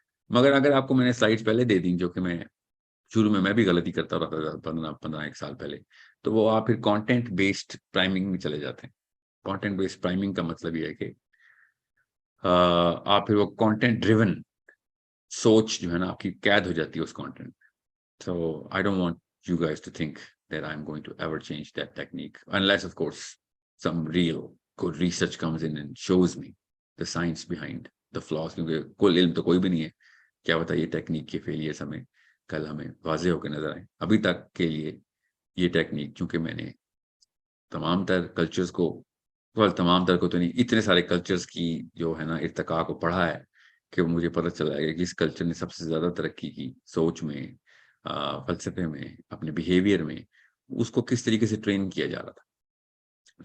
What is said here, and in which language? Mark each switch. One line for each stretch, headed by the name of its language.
Urdu: مگر اگر آپ کو میں نے سلائڈس پہلے دے دیں, جو کہ میں شروع میں بھی غلطی کرتا رہتا تھا 15 ایک سال پہلے, تو وہ آپ پھر کانٹینٹ بیسڈ پرائمنگ میں چلے جاتے ہیں. کانٹینٹ بیسڈ پرائمنگ کا مطلب یہ ہے کہ آپ پھر وہ کانٹینٹ ڈریون سوچ جو ہے نا آپ کی قید ہو جاتی ہے اس content.
English: So I don't want you guys to think that I'm going to ever change that technique, unless of course some real good research comes in and shows me the science behind the flaws.
Urdu: کیونکہ کل علم تو کوئی بھی نہیں ہے, کیا ہوتا ہے یہ ٹیکنیک کے فیلئرز ہمیں کل ہمیں واضح ہو کے نظر آئیں. ابھی تک کے لیے یہ ٹیکنیک, چونکہ میں نے تمام تر کلچرز کو, تمام تر کو تو نہیں, اتنے سارے کلچرز کی جو ہے نا ارتقاء کو پڑھا ہے کہ مجھے پتہ چلا ہے کہ اس کلچر نے سب سے زیادہ ترقی کی سوچ میں, فلسفے میں, اپنے بیہیویئر میں, اس کو کس طریقے سے ٹرین کیا جا رہا تھا.